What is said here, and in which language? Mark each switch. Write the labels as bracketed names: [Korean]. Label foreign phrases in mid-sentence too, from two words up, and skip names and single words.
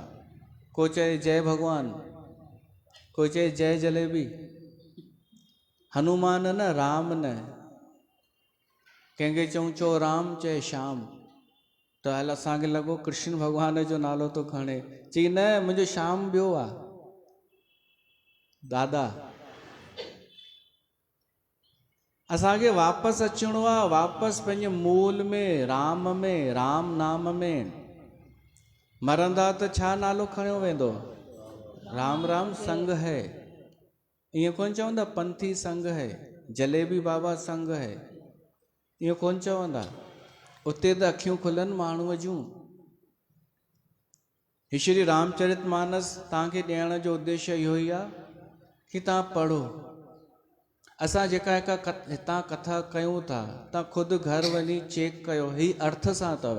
[Sindhi] को चए जय भॻवान, कोई चए जय जलेबी। हनुमान न, राम न। कंहिंखे चऊं चओ राम, चए श्याम। त हल असांखे लॻो कृष्ण भॻवान जो नालो थो खणे। चई न, मुंहिंजो श्याम ॿियो आहे दादा। असांखे वापसि अचिणो आहे, वापसि पंहिंजे मूल में, राम में, राम नाम में। मरंदा त छा नालो खणियो वेंदो? राम राम संग है। ईअं कोन चवंदा पंथी संग है, जलेबी बाबा संग है, ईअं कोन चवंदा। उते त अखियूं खुलनि माण्हूअ जूं। ही श्री रामचरितमानस तव्हांखे ॾियण जो उद्देश्य इहो ई आहे कि तव्हां पढ़ो। असां जेका हितां कथा कयूं था, तव्हां ख़ुदि घर वञी चेक कयो, ही अर्थ सां अथव।